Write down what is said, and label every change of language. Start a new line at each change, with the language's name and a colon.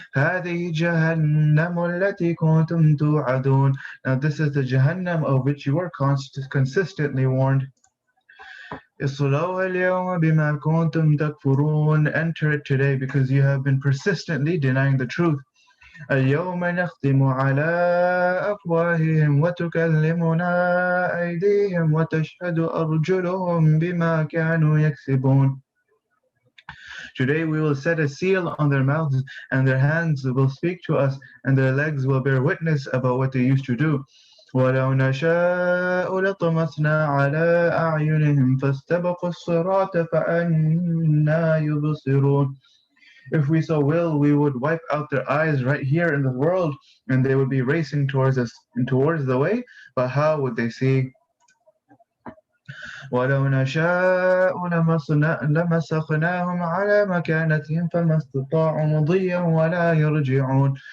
Arabic: هَذِهِ جَهَنَّمُ الَّتِي كُنْتُمْ تُوعَدُونَ.
English: Now this is the Jahannam of which you were consistently warned.
Arabic: اصْلَوْهَا الْيَوْمَ بِمَا كُنْتُمْ تَكْفُرُونَ.
English: Enter it today because you have been persistently denying the truth.
Arabic: اليوم نختم على أفواههم وتكلمنا أيديهم وتشهد أرجلهم بما كانوا يكسبون.
English: Today we will set a seal on their mouths, and their hands will speak to us, and their legs will bear witness about what they used to do.
Arabic: ولو نشاء لطمسنا على أعينهم فاستبقوا الصراط فأنى يبصرون.
English: If we so will, we would wipe out their eyes right here in the world, and they would be racing towards us and towards the way, but how would they see?
Arabic: وَلَوْ نَشَاءُ لَمَسَخْنَاهُمْ عَلَى مَكَانَتِهِمْ فَمَا اسْتَطَاعُوا مُضِيًّا وَلَا يَرْجِعُونَ.